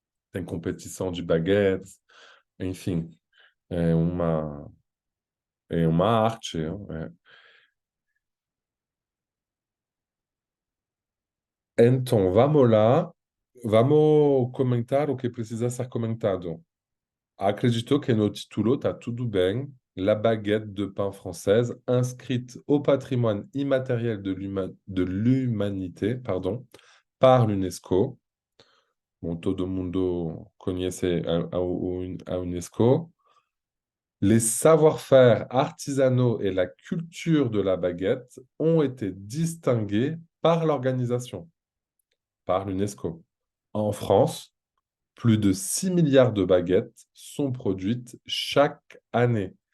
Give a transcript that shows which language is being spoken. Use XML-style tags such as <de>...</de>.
<pt>Tem competição de baguetes, enfim, é uma, é uma arte. Então, vamos lá, vamos comentar o que precisa ser comentado. Acredito que no título está tudo bem.</pt> <fr>La baguette de pain française inscrite au patrimoine immatériel de l'humanité, pardon, par l'UNESCO.</fr> <pt>Bon, todo mundo conhece a UNESCO.</pt> <fr>Les savoir-faire artisanaux et la culture de la baguette ont été distingués par l'organisation, par l'UNESCO. En France, Plus de 6 milliards de baguettes sont produites chaque année.</fr>